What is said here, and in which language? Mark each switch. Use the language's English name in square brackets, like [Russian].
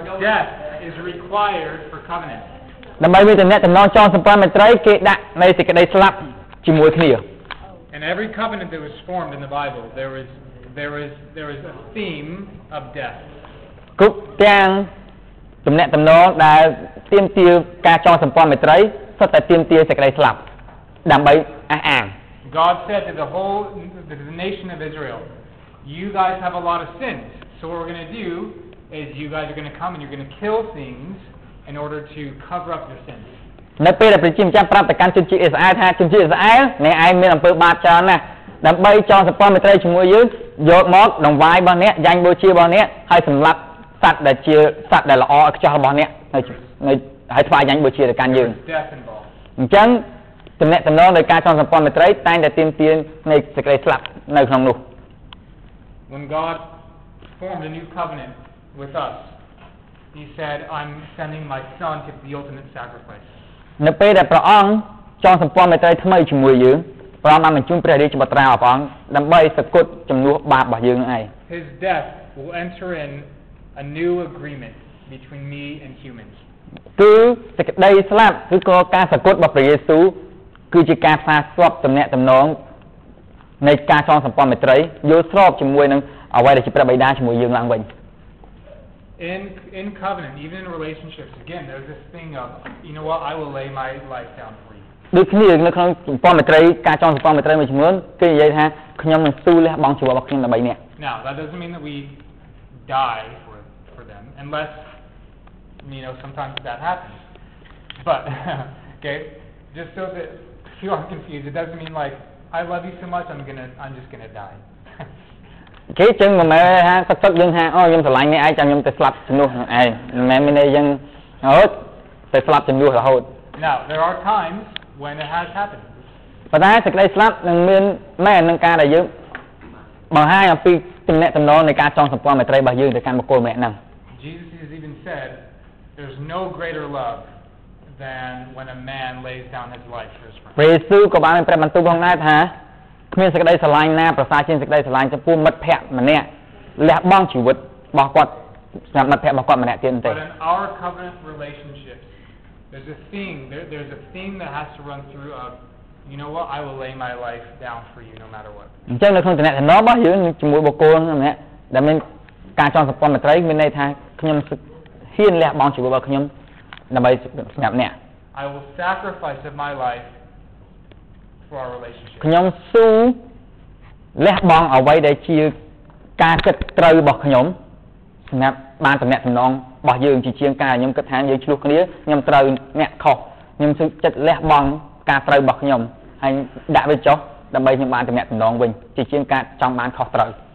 [English] Death is required for covenant. [Khmer] ដើម្បីមានទំនាក់ទំនងចងសម្ព័ន្ធមេត្រីគេដាក់នៃសេចក្តីស្លាប់ជាមួយគ្នា [English] And every covenant that was formed in the Bible, there is a theme of death. [Khmer] គ្រប់ទាំងទំនាក់ទំនងដែលទាមទារការចងសម្ព័ន្ធមេត្រីសុទ្ធតែទាមទារសេចក្តីស្លាប់ដើម្បីអះអាង [English] God said to the nation of Israel, you guys have a lot of sins. So what we're going to do is you guys are going to come and you're going to kill things in order to cover up your sins. [Khmer] នៅពេលដែលព្រះជាម្ចាស់ប្រាប់ទៅកាន់ជនជាតិអ៊ីស្រាអែលថាជនជាតិអ៊ីស្រាអែលអ្នកឯងមានអំពើបាបច្រើនណាស់ដើម្បីចងសម្ព័ន្ធមេត្រីជាមួយយើងយកមកដង្វាយរបស់អ្នកយ៉ាញ់បូជារបស់អ្នកហើយសម្លាប់សត្វដែលជាសត្វដែលល្អឥតខ្ចោះរបស់អ្នកនៅហើយថ្វាយយ៉ាញ់បូជាទៅកាន់យើងអញ្ចឹងទំនាក់ទំនងនៃការចងសម្ព័ន្ធមេត្រីតែងតែទាមទារនៃសេចក្តីស្លាប់នៅក្នុងនោះ [English] When God formed a new covenant with us, He said, I'm sending my son to be the ultimate sacrifice. [Khmer] នៅពេលដែលព្រះអង្គចងសម្ព័ន្ធមេត្រីថ្មីជាមួយយើងព្រះអង្គបានបញ្ជូនព្រះរាជបុត្រារបស់ព្រះអង្គដើម្បីសគត់ជំនួសបាបរបស់យើងនឹងឯង [English] His death will enter in a new agreement between me and humans. [Khmer] គឺសេចក្តីស្លាប់ឬក៏ការសគត់របស់ព្រះយេស៊ូវគឺជាការផ្សារភ្ជាប់ទំនាក់ទំនងនៃការចងសម្ព័ន្ធមេត្រីយល់ស្របជាមួយនឹងអ្វីដែលជាព្រះបិតាជាមួយយើងឡើងវិញ [English] In covenant, even in relationships, again, there's this thing of, you know what, I will lay my life down for you. [Khmer] ដូចគ្នានៅក្នុងសម្ព័ន្ធមេត្រីការចងសម្ព័ន្ធមេត្រីមួយចំនួនគេនិយាយថាខ្ញុំនឹងស៊ូលះបង់ជីវិតរបស់ខ្ញុំដើម្បីអ្នក [English] Now, that doesn't mean that we die for them, unless, you know, sometimes that happens. But, okay, just so that you aren't confused, it doesn't mean like, I love you so much, I'm just gonna die. [Khmer] គេចឹងមិនមែនថាសឹកយើងថាអូខ្ញុំស្រឡាញ់អ្នកឯងចាំខ្ញុំទៅស្លាប់ជំនួសនឹងឯងមិនមែនមានន័យយើងរហូតទៅស្លាប់ជំនួសរហូត [English] Now, there are times when it has happened. [Khmer] ប៉ុន្តែសេចក្តីស្លាប់នឹងមានមែននឹងការដែលយើងបង្ហាញអំពីទំនាក់ទំនងនៃការចងសម្ព័ន្ធមេត្រីរបស់យើងទៅកាន់បុគ្គលម្នាក់ហ្នឹង [English] Jesus has even said there's no greater love than when a man lays down his life for his friend. [Khmer] ព្រះយេស៊ូវក៏បានប្រាប់បន្ទូលផងដែរថាគ្មានសេចក្តីស្រឡាញ់ណាប្រសើរជាងសេចក្តីស្រឡាញ់ចំពោះមិត្តភក្តិម្នាក់លះបង់ជីវិតរបស់គាត់សម្រាប់មិត្តភក្តិរបស់គាត់ម្នាក់ទៀតទេ [English] But in our covenant relationships there's a theme that has to run through of you know what I will lay my life down for you no matter what. [Khmer] អញ្ចឹងនៅក្នុងទំនាក់ទំនងរបស់យើងជាមួយបុគ្គលម្នាក់ដែលមានការចងសម្ព័ន្ធមេត្រីមានន័យថាខ្ញុំហ៊ានលះបង់ជីវិតរបស់ខ្ញុំដើម្បីសម្រាប់អ្នក [English] I will sacrifice of my life for our relationship. [Khmer] ខ្ញុំស៊ូលះបង់អ្វីដែលជាការគិតត្រូវរបស់ខ្ញុំសម្រាប់បានទំនាក់ទំនងរបស់យើងជាងការខ្ញុំគិតថាយើងឆ្លោះគ្នាខ្ញុំត្រូវអ្នកខុសខ្ញុំស៊ូចិត្តលះបង់ការត្រូវរបស់ខ្ញុំហើយដាក់វាចុះដើម្បីខ្ញុំបានទំនាក់ទំនងវិញជាងការចង់បានខុសត្រូវ